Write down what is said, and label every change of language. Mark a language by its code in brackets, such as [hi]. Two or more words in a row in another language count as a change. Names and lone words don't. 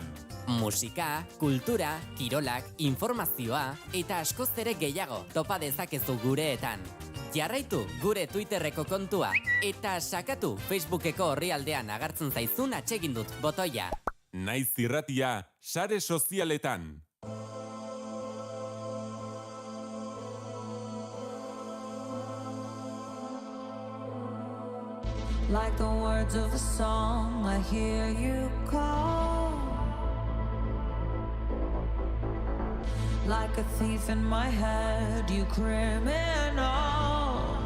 [eu] Musika, kultura, kirolak, informazioa eta askoz ere gehiago topa dezakezu gureetan. Jarraitu gure Twitterreko kontua eta sakatu Facebookeko orrialdean agertzen zaizun atsegindut botoia. Naiz irratia, sare sozialetan. [en] Like the words of a song, I hear you call. Like a thief in my head, you criminal.